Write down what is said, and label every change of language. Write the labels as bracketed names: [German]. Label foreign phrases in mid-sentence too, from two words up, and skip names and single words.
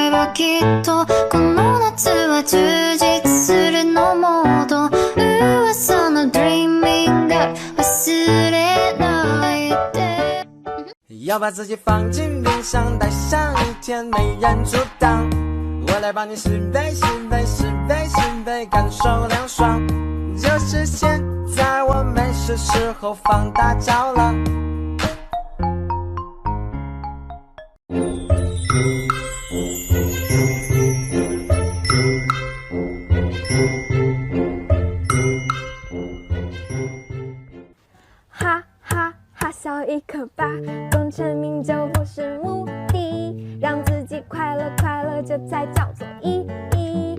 [Japanese] えばきっとこの夏は充実するのモード噂の [English] Dreaming Girl [Japanese] 忘れないで [Chinese] 要把自己放进冰箱待上一天没人阻挡我来帮你试杯试杯试杯试杯感受凉爽就是现在我没事时候放大招了哈哈哈笑一刻吧，功成名就不是目的，让自己快乐快乐，这才叫做意义。